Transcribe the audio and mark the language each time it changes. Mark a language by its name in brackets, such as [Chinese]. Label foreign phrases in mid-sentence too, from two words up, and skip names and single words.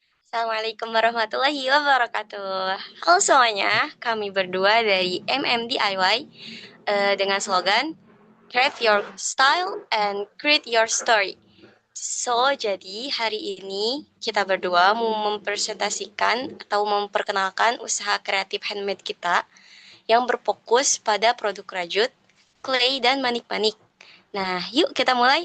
[Arabic] Assalamualaikum warahmatullahi wabarakatuh. [Indonesian] Halo semuanya, kami berdua dari MMDIY dengan slogan [English] Create Your Style and Create Your Story. [Indonesian] Jadi hari ini kita berdua mau mempresentasikan atau memperkenalkan usaha kreatif handmade kita yang berfokus pada produk rajut, clay, dan manik-manik. Nah, yuk kita mulai.